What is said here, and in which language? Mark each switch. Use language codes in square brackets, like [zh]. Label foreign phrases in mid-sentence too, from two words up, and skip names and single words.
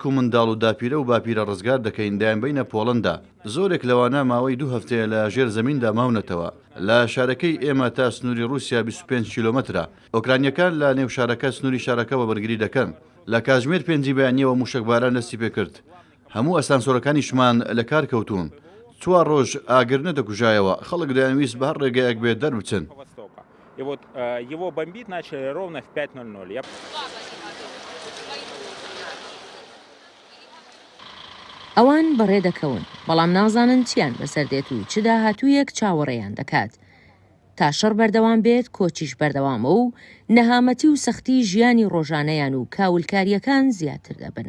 [ckb] و منداڵ و داپیرە و باپیرە ڕزگار دەکەین دایان بینە پۆڵندا زۆرێک لەوانە ماوەی 2 هەفتەیە لە ژێر زەمیندا ماونەتەوە لە شارەکەی ئێمە تا سنووری رووسیا 25 کیلۆمەترە ئۆکرانیەکان لە نێو شارەکە سنووری شارەکەەوە بەرگری دەکەن لە کاتژمێر پێنجی بەیانیەوە موشکباران دەستی پێکرد هەموو ئەسانسۆرەکانیشمان لە کار کەوتون 4 ڕۆژ ئاگر نەدەکوژایەوە خەڵک دەیانویست بە هەر ڕێگەیەک بێت دەربچن [ru] И вот его бомбить начали ровно в 5:00. [ckb] ئەوان بەڕێ دەکەون بەڵام نازانن چیان بەسەر دێت و چدا هاتوویەک چاوەڕێیان دەکات تا شەڕ بەردەوام بێت کۆچیش بەردەوامە و نەهامەتی و سەختی ژیانی ڕۆژانەیان و کاولکاریەکان زیاتر دەبن.